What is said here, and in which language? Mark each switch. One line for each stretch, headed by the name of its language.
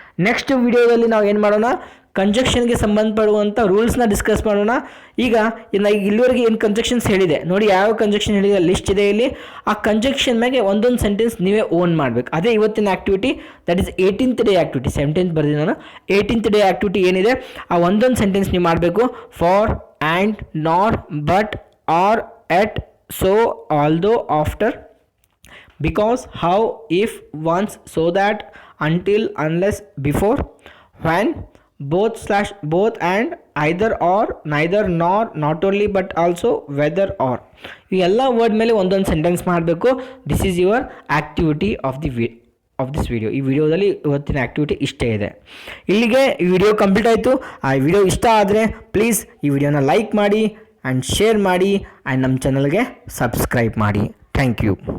Kannada: Next ವಿಡಿಯೋದಲ್ಲಿ ನಾವು ಏನು ಮಾಡೋಣ? ಕಂಜಕ್ಷನ್ಗೆ ಸಂಬಂಧಪಡುವಂಥ ರೂಲ್ಸ್ನ ಡಿಸ್ಕಸ್ ಮಾಡೋಣ. ಈಗ ಇಲ್ಲಿವರೆಗೆ ಏನು ಕಂಜಕ್ಷನ್ಸ್ ಹೇಳಿದೆ ನೋಡಿ, ಯಾವ ಕಂಜಕ್ಷನ್ ಹೇಳಿದೆ ಲಿಸ್ಟ್ ಇದೆ ಇಲ್ಲಿ. ಆ ಕಂಜಕ್ಷನ್ ಮೇಲೆ ಒಂದೊಂದು ಸೆಂಟೆನ್ಸ್ ನೀವೇ ಓನ್ ಮಾಡಬೇಕು. ಅದೇ ಇವತ್ತಿನ activity,
English: That is 18th day activity.
Kannada: 17th ಬರ್ತೀನಿ ನಾನು. 18th ಡೇ ಆ್ಯಕ್ಟಿವಿಟಿ ಏನಿದೆ ಆ ಒಂದೊಂದು ಸೆಂಟೆನ್ಸ್ ನೀವು ಮಾಡಬೇಕು.
English: For, and, nor, but, or, yet, so, although, after, because, how, if, once, so that, until, unless, before, when, both and, either or, neither nor, not only but also, whether or.
Kannada: ಈ ಎಲ್ಲ word ಮೇಲೆ ಒಂದೊಂದು sentence ಮಾಡಬೇಕು.
English: This is your activity of this video.
Kannada: ಈ ವಿಡಿಯೋದಲ್ಲಿ ಇವತ್ತಿನ activity ಇಷ್ಟೇ ಇದೆ. ಇಲ್ಲಿಗೆ ಈ ವಿಡಿಯೋ ಕಂಪ್ಲೀಟ್ ಆಯಿತು. ಆ ವಿಡಿಯೋ ಇಷ್ಟ ಆದರೆ ಪ್ಲೀಸ್ ಈ ವಿಡಿಯೋನ ಲೈಕ್ ಮಾಡಿ ಆ್ಯಂಡ್ ಶೇರ್ ಮಾಡಿ ಆ್ಯಂಡ್ ನಮ್ಮ ಚಾನಲ್ಗೆ ಸಬ್ಸ್ಕ್ರೈಬ್ ಮಾಡಿ. Thank you.